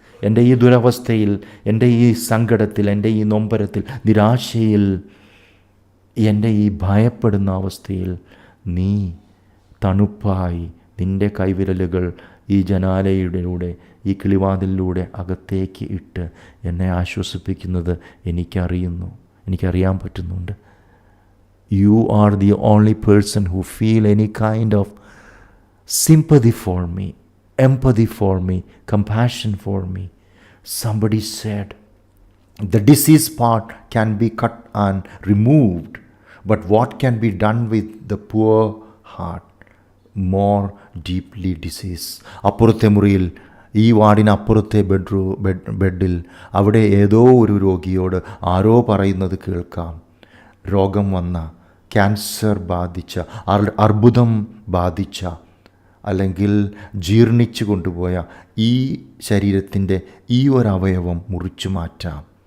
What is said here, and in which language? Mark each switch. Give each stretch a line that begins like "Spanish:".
Malayalam: എൻ്റെ ഈ ദുരവസ്ഥയിൽ, എൻ്റെ ഈ സങ്കടത്തിൽ, എൻ്റെ ഈ നൊമ്പരത്തിൽ, നിരാശയിൽ, എൻ്റെ ഈ ഭയപ്പെടുന്ന അവസ്ഥയിൽ നീ തണുപ്പായി നിൻ്റെ കൈവിരലുകൾ ഈ ജനാലയിലൂടെ, ഈ കിളിവാതിലിലൂടെ അകത്തേക്ക് ഇട്ട് എന്നെ ആശ്വസിപ്പിക്കുന്നത് എനിക്കറിയാൻ പറ്റുന്നുണ്ട്.
English: You are the only person who feel any kind of sympathy for me, empathy for me, compassion for me. Somebody said, the disease part can be cut and removed, but what can be done with the poor heart, more deeply diseased?
Malayalam: അപ്പുറത്തെ മുറിയിൽ, ഈ വാർഡിന് അപ്പുറത്തെ ബെഡിൽ അവിടെ ഏതോ ഒരു രോഗിയോട് ആരോ പറയുന്നത് കേൾക്കാം. രോഗം വന്ന, ക്യാൻസർ ബാധിച്ച, അർബുദം ബാധിച്ച, അല്ലെങ്കിൽ ജീർണിച്ചു കൊണ്ടുപോയ ഈ ശരീരത്തിൻ്റെ ഈ ഒരവയവം മുറിച്ചു മാറ്റാം.